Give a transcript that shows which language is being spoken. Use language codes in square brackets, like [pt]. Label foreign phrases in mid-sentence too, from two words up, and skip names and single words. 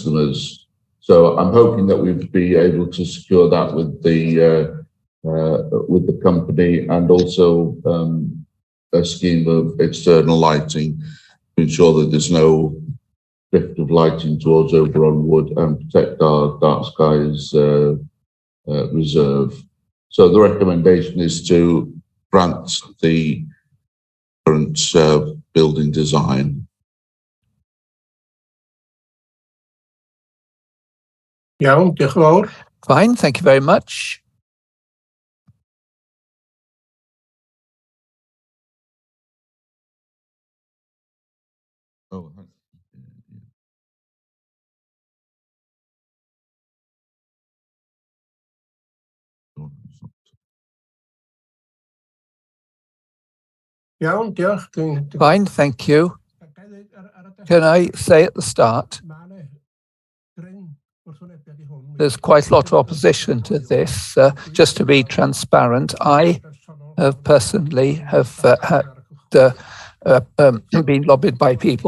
[en] So I'm hoping that we'll be able to secure that with the with the company, and also a scheme of external lighting to ensure that there's no drift of lighting towards Oberon Wood and protect our dark skies reserve. So the recommendation is to grant the current building design. [cy] Iawn, diolch yn fawr. [en] Fine, thank you very much. Oh, [cy] Iawn, diolch. [en] Fine, thank you. Can I say at the start, there's quite a lot of opposition to this. Just to be transparent, I personally have been lobbied by people.